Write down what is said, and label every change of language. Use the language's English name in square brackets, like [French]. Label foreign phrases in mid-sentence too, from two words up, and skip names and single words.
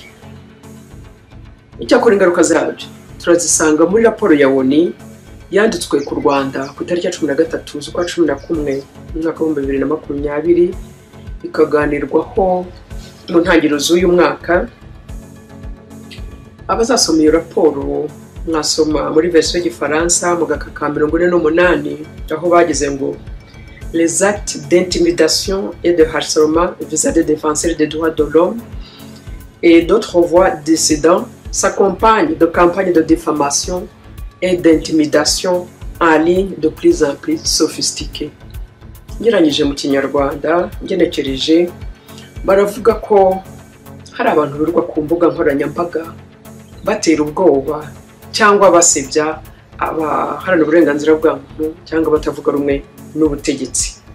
[Kinyarwanda] Icyakora ingaruka zabyo turazisanga muri raporo ya ONU yanditswe ku Rwanda ku itariki ya 13 z'ukwa 11 mu mwaka wa 2020, ikaganirwaho mu ntangiriro z'uyu mwaka. Abazasoma iyo raporo mwasoma muri version y'Igifaransa mu gaka ka 48 aho bageze ngo [French] les actes d'intimidation et de harcèlement vis-à-vis des défenseurs des droits de l'homme et d'autres voix dissidents s'accompagnent de campagnes de diffamation et d'intimidation en ligne de plus en plus sophistiquées. [Kinyarwanda] Ngeranyije mu Kinyarwanda ngenekereje baravuga ko hari abantu birirwa ku mbuga nkoranyambaga batera ubwoba cyangwa basebya abaharanira uburenganzira bwa muntu cyangwa batavuga rumwe n'ubutegetsi.